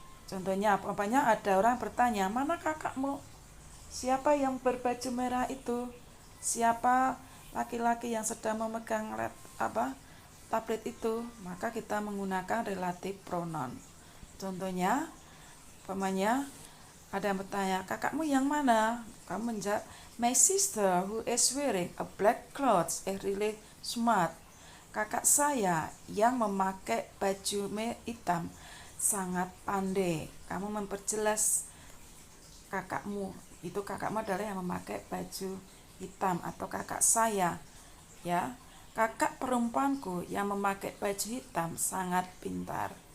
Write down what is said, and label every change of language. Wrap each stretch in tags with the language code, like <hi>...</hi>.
<id>Contohnya, apanya ada orang bertanya, mana kakakmu? Siapa yang berbaju merah itu? Siapa laki-laki yang sedang memegang tablet itu? Maka kita menggunakan relative pronoun. Contohnya, umpamanya ada yang bertanya, kakakmu yang mana? Kamu menjawab,</id> <en>my sister who is wearing a black clothes is really smart.</en> <id>Kakak saya yang memakai baju hitam sangat pandai. Kamu memperjelas kakakmu. Itu kakakmu adalah yang memakai baju hitam, atau kakak saya ya. Kakak perempuanku yang memakai baju hitam sangat pintar.</id>